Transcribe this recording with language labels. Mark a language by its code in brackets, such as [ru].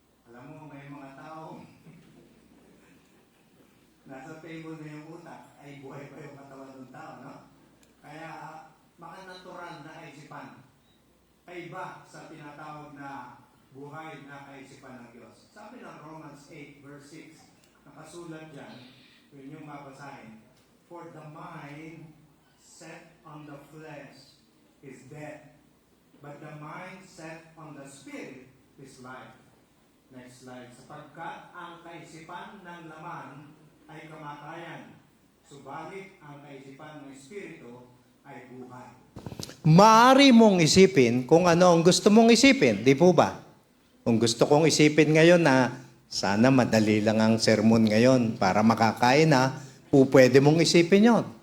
[tl] Alam mo, may mga tao nasa table na yung utak, ay buhay pa yung katawan ng tao, no? Kaya, mga natural na kaisipan ay iba sa tinatawag na buhay na kaisipan ng Diyos. Sabi ng Romans 8 verse 6, nakasulat dyan, yun yung mabasahin, [en] for the mind set on the flesh is death, but the mind set on the spirit is life. Next slide. [tl] Sapagkat ang kaisipan ng laman ay kamatayan, subalit ang kaisipan ng espiritu ay buhay. Maaari mong isipin kung ano ang gusto mong isipin, di po ba? Kung gusto kong isipin ngayon na sana madali lang ang sermon ngayon para makakain na, pwede mong isipin yon.